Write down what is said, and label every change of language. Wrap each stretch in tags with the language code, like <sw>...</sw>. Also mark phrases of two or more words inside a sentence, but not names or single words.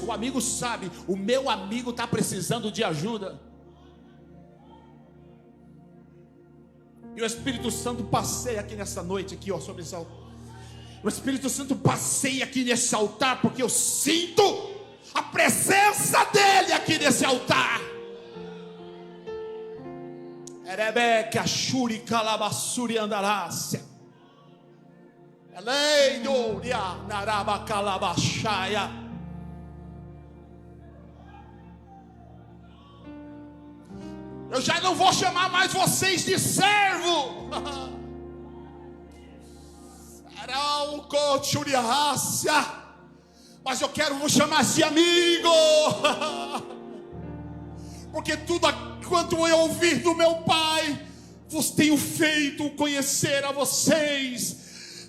<pt>O amigo sabe: o meu amigo está precisando de ajuda. E o Espírito Santo passeia aqui nessa noite, aqui, ó, sobre esse altar. O Espírito Santo passeia aqui nesse altar, porque eu sinto a presença dele aqui nesse altar. Erebeca shuri calabassuri andarácia. Eleido ria naraba calabachaya. Eu já não vou chamar mais vocês de servo. Arauco churiácia. Mas eu quero vos chamar de amigo. Porque tudo quanto eu ouvir do meu Pai, vos tenho feito conhecer a vocês.</pt>